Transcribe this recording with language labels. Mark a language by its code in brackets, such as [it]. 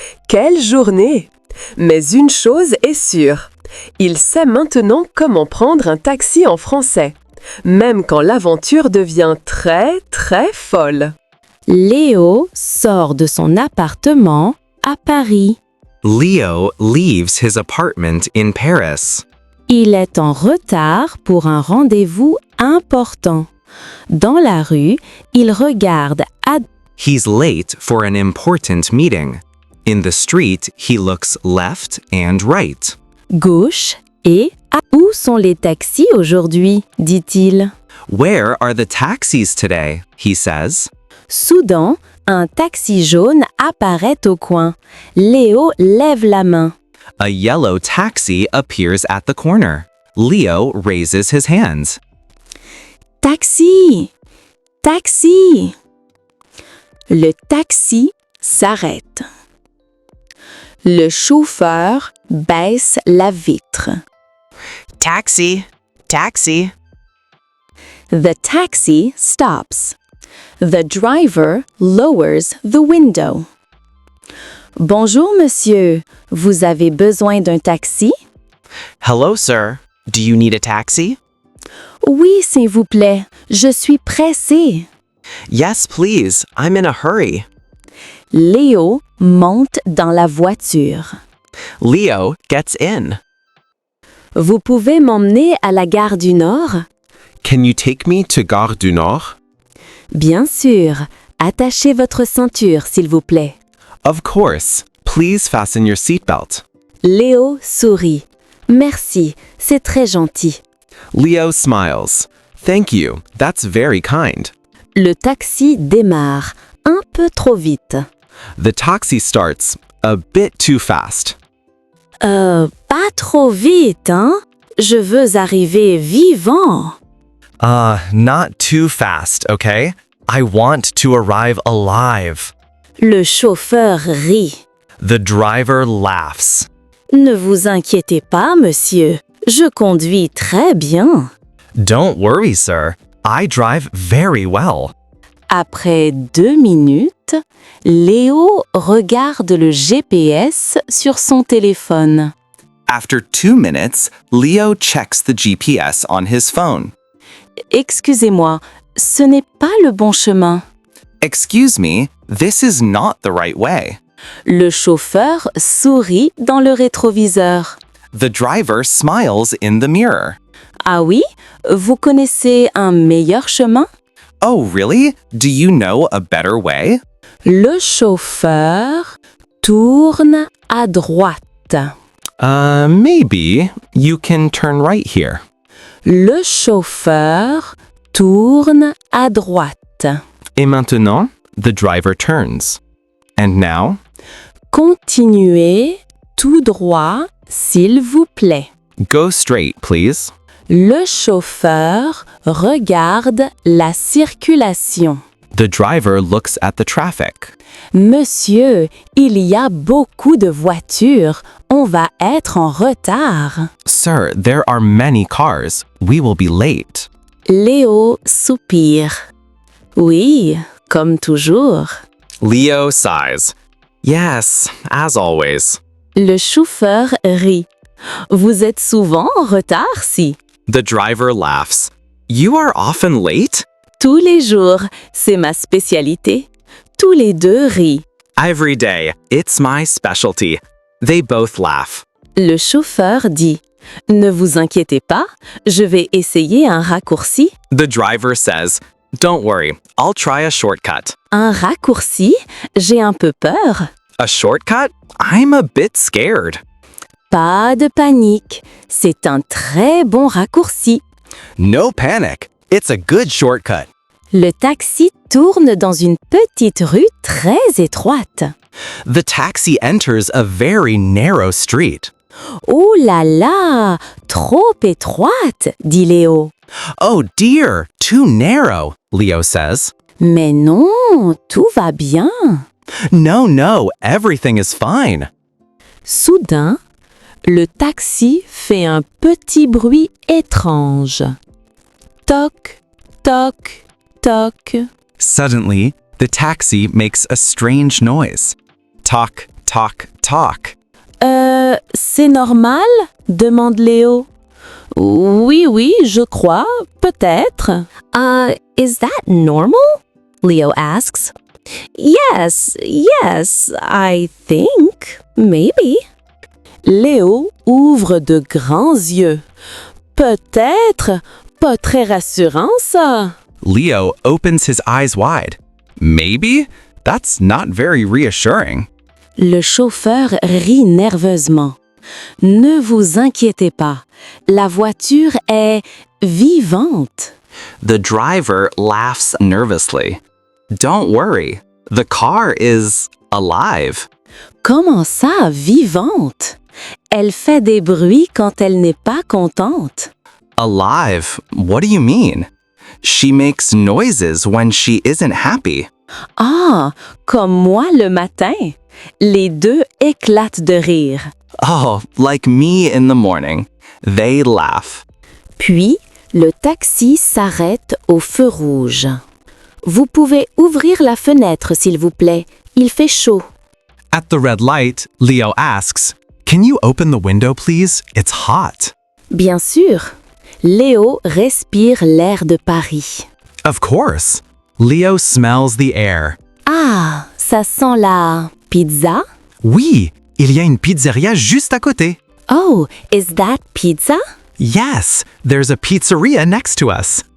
[fr] Quelle journée! Mais une chose est sûre. Il sait maintenant comment prendre un taxi en français, même quand l'aventure devient très, très folle. Léo sort de son appartement à Paris. [en] Leo leaves his apartment in Paris. [fr] Il est en retard pour un rendez-vous important. Dans la rue, il regarde à [en] He's late for an important meeting. In the street, he looks left and right. [fr] Gauche et à où sont les taxis aujourd'hui, dit-il. [en] Where are the taxis today? He says. [fr] Soudain, un taxi jaune apparaît au coin. Léo lève la main. [en] A yellow taxi appears at the corner. Leo raises his hands. [fr] Taxi! Taxi! Le taxi s'arrête. Le chauffeur baisse la vitre. [en] Taxi! Taxi! The taxi stops. The driver lowers the window. [fr] Bonjour, monsieur. Vous avez besoin d'un taxi? [en] Hello, sir. Do you need a taxi? [fr] Oui, s'il vous plaît. Je suis pressé. [en] Yes, please. I'm in a hurry. [fr] Léo monte dans la voiture. [en] Leo gets in. [fr] Vous pouvez m'emmener à la gare du Nord? [en] Can you take me to Gare du Nord? [fr] Bien sûr. Attachez votre ceinture, s'il vous plaît. [en] Of course. Please fasten your seatbelt. [fr] Léo sourit. Merci, c'est très gentil. [en] Leo smiles. Thank you. That's very kind. [fr] Le taxi démarre, un peu trop vite. [en] The taxi starts a bit too fast. [fr] Pas trop vite, hein? Je veux arriver vivant. [en] Not too fast, okay? I want to arrive alive. [fr] Le chauffeur rit. [en] The driver laughs. [fr] Ne vous inquiétez pas, monsieur. Je conduis très bien. [en] Don't worry, sir. I drive very well. [fr] Après 2 minutes, Léo regarde le GPS sur son téléphone. [en] After 2 minutes, Leo checks the GPS on his phone. [fr] Excusez-moi, ce n'est pas le bon chemin. [en] Excuse me, this is not the right way. [fr] Le chauffeur sourit dans le rétroviseur. [en] The driver smiles in the mirror. [fr] Ah oui? Vous connaissez un meilleur chemin? [en] Oh, really? Do you know a better way? [fr] Le chauffeur tourne à droite. [en] Maybe you can turn right here. [fr] Le chauffeur tourne à droite. Et maintenant, [en] the driver turns. And now, [fr] Continuez tout droit, s'il vous plaît. [en] go straight, please. [fr] Le chauffeur regarde la circulation. [en] The driver looks at the traffic. [fr] Monsieur, il y a beaucoup de voitures. On va être en retard. [en] Sir, there are many cars. We will be late. [fr] Léo soupire. Oui, comme toujours. [en] Leo sighs. Yes, as always. [fr] Le chauffeur rit. Vous êtes souvent en retard, si? [en] The driver laughs. You are often late? [fr] Tous les jours, c'est ma spécialité. Tous les deux rient. [en] Every day. It's my specialty. They both laugh. [fr] Le chauffeur dit. Ne vous inquiétez pas, je vais essayer un raccourci. [en] The driver says, Don't worry, I'll try a shortcut. [fr] Un raccourci? J'ai un peu peur. [en] A shortcut? I'm a bit scared. [fr] Pas de panique, c'est un très bon raccourci. [en] No panic. It's a good shortcut. [fr] Le taxi tourne dans une petite rue très étroite. [en] The taxi enters a very narrow street. [fr] Oh là là, trop étroite, dit Léo. [en] Oh dear, too narrow, Leo says. [fr] Mais non, tout va bien. [en] No, everything is fine. [fr] Soudain, le taxi fait un petit bruit étrange. Toc, toc, toc. [en] Suddenly, the taxi makes a strange noise. Talk, talk, talk. [fr] C'est normal? Demande Léo. Oui, je crois, peut-être. [en] Is that normal? Leo asks. Yes, I think, maybe. [fr] Léo ouvre de grands yeux. Peut-être, pas très rassurant ça. [en] Leo opens his eyes wide. Maybe? That's not very reassuring. [fr] Le chauffeur rit nerveusement. Ne vous inquiétez pas, la voiture est vivante. [en] The driver laughs nervously. Don't worry, the car is alive. [fr] Comment ça, vivante? Elle fait des bruits quand elle n'est pas contente. [en] Alive? What do you mean? She makes noises when she isn't happy. [fr] Ah, comme moi le matin. Les deux éclatent de rire. [en] Oh, like me in the morning. They laugh. [fr] Puis, le taxi s'arrête au feu rouge. Vous pouvez ouvrir la fenêtre, s'il vous plaît. Il fait chaud. [en] At the red light, Leo asks, "Can you open the window, please? It's hot." [fr] Bien sûr. Léo respire l'air de Paris. [en] Of course. Leo smells the air. [fr] Ah, ça sent la pizza? Oui, il y a une pizzeria juste à côté. [en] Oh, is that pizza? Yes, there's a pizzeria next to us.